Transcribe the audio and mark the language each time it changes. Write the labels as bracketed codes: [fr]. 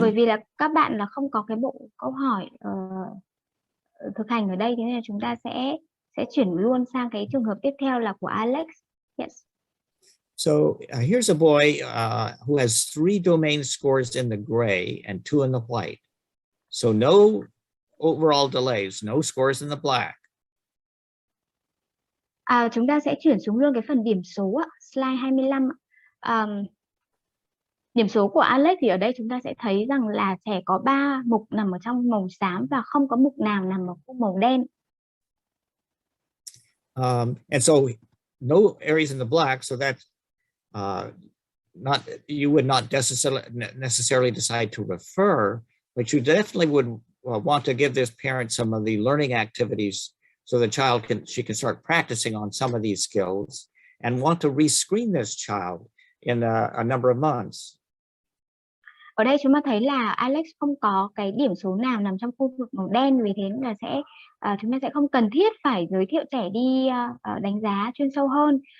[vi] bởi vì là các bạn là không có cái bộ câu hỏi thực hành ở đây, thế nên là chúng ta sẽ chuyển luôn sang cái trường hợp tiếp theo là của Alex. [en] Yes. So here's a boy who has 3 domain scores in the gray and 2 in the white. So no overall delays, no scores in the black. [vi] Chúng ta sẽ chuyển xuống luôn cái phần điểm số slide 25. Điểm số của Alex thì ở đây chúng ta sẽ thấy rằng là trẻ có 3 mục nằm ở trong màu xám và không có mục nào nằm ở khu màu đen. [en] And so no areas in the black, so that you would not necessarily decide to refer, but you definitely would want to give this parent some of the learning activities so the child she can start practicing on some of these skills, and want to rescreen this child in a number of months. [vi] Ở đây chúng ta thấy là Alex không có cái điểm số nào nằm trong khu vực màu đen, vì thế là chúng ta sẽ không cần thiết phải giới thiệu trẻ đi đánh giá chuyên sâu hơn.